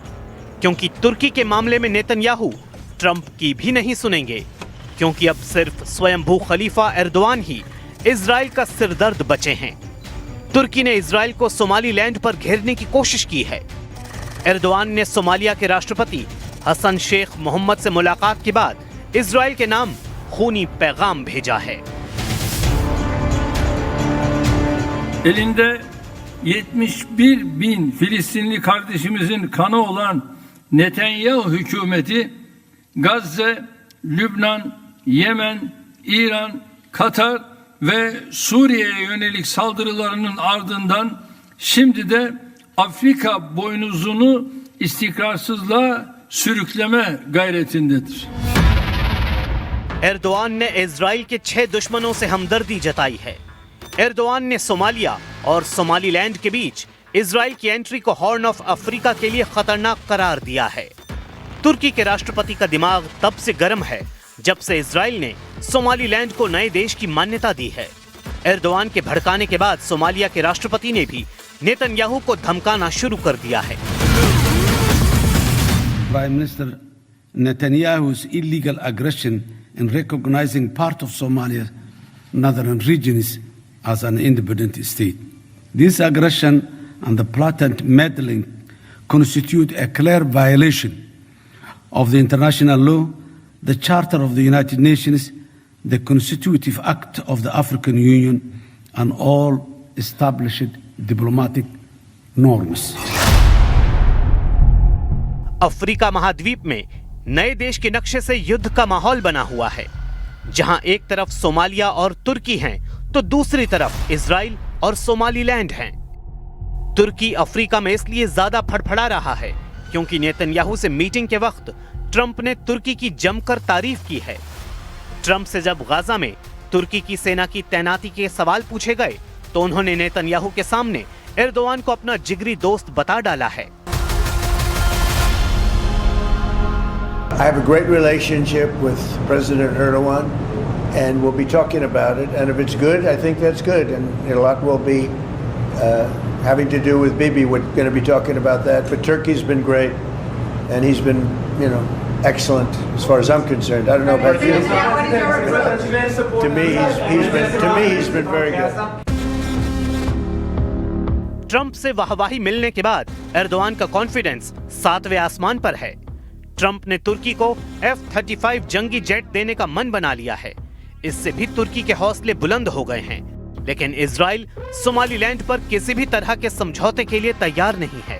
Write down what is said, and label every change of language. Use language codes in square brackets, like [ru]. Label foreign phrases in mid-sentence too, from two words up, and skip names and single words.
[hi] क्योंकि तुर्की के मामले में नेतन्याहू ट्रंप की भी नहीं सुनेंगे, क्योंकि अब सिर्फ स्वयंभू खलीफा एर्दोआन ही इजराइल का सिरदर्द बचे हैं। तुर्की ने इजराइल को सोमालीलैंड पर घेरने की कोशिश की है। एर्दोआन ने सोमालिया के राष्ट्रपति हसन शेख मोहम्मद से मुलाकात के बाद इजराइल के नाम खूनी पैगाम भेजा है। [tr] Elinde 71 bin Filistinli kardeşimizin kanı olan Netanyahu hükümeti Gazze, Lübnan, Yemen, İran, Katar ve Suriye'ye yönelik saldırılarının ardından şimdi de Afrika boynuzunu istikrarsızlığa sürükleme gayretindedir. [hi] एर्दोआन ने इजराइल के 6 दुश्मनों से हमदर्दी जताई है। एर्दोआन ने सोमालिया और सोमालीलैंड के बीच इजराइल की एंट्री को हॉर्न ऑफ अफ्रीका के लिए खतरनाक करार दिया है। तुर्की के राष्ट्रपति का दिमाग तब से गर्म है जब से इजराइल ने सोमालीलैंड को नए देश की मान्यता दी है। एर्दोआन के भड़काने के बाद सोमालिया के राष्ट्रपति ने भी नेतन्याहू को धमकाना शुरू कर दिया है। [en] Prime Minister Netanyahu's illegal aggression in recognizing part of Somalia's northern regions as an independent state. This aggression and the blatant meddling constitute a clear violation of the international law, the Charter of the United Nations, the Constitutive Act of the African Union, and all established diplomatic norms. अफ्रीका महाद्वीप में नए देश के नक्शे से युद्ध का माहौल बना हुआ है, जहां एक तरफ सोमालिया और तुर्की हैं, तो दूसरी तरफ इजराइल और सोमालीलैंड हैं। तुर्की अफ्रीका में इसलिए ज्यादा फड़फड़ा रहा है क्योंकि नेतन्याहू से मीटिंग के वक्त ट्रंप ने तुर्की की जमकर तारीफ की है। ट्रंप से जब गाजा में तुर्की की सेना की तैनाती के सवाल पूछे गए तो उन्होंने नेतन्याहू के सामने एर्दोआन को अपना जिगरी दोस्त बता डाला है। I have a great relationship with President Erdogan, and we'll be talking about it. And if it's good, I think that's good. And a lot will be having to do with Bibi. We're going to be talking about that. But Turkey's been great, and he's been, excellent as far as I'm concerned. I don't know about you. To me, he's been very good. [hi] ट्रंप से वाहवाही मिलने के बाद एर्दोआन का कॉन्फिडेंस 7वें आसमान पर है। ट्रंप ने तुर्की को F-35 जंगी जेट देने का मन बना लिया है। इससे भी तुर्की के हौसले बुलंद हो गए हैं। लेकिन इजराइल सोमालीलैंड पर किसी भी तरह के समझौते के लिए तैयार नहीं है।